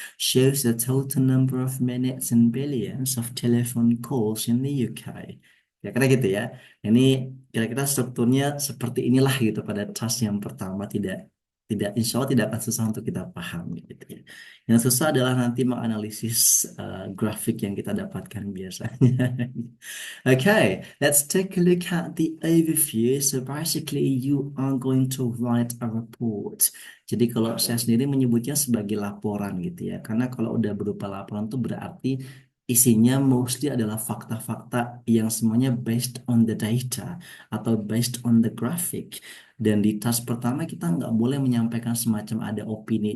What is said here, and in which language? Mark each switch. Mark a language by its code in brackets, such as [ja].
[en] Shows the total number of minutes and billions of telephone calls in the UK. [id] Kira-kira gitu ya. Ini kira-kira strukturnya seperti inilah gitu pada task yang pertama tidak tidak insya Allah tidak akan susah untuk kita pahami gitu ya. Yang susah adalah nanti menganalisis grafik yang kita dapatkan biasanya. [en] Okay, let's take a look at the overview. So basically you are going to write a report. [id] Jadi kalau saya sendiri menyebutnya sebagai laporan gitu ya. Karena kalau udah berupa laporan itu berarti isinya mostly adalah fakta-fakta yang semuanya [en] based on the data [id] atau [en] based on the graphic. [id] Dan di task pertama kita nggak boleh menyampaikan semacam ada opini.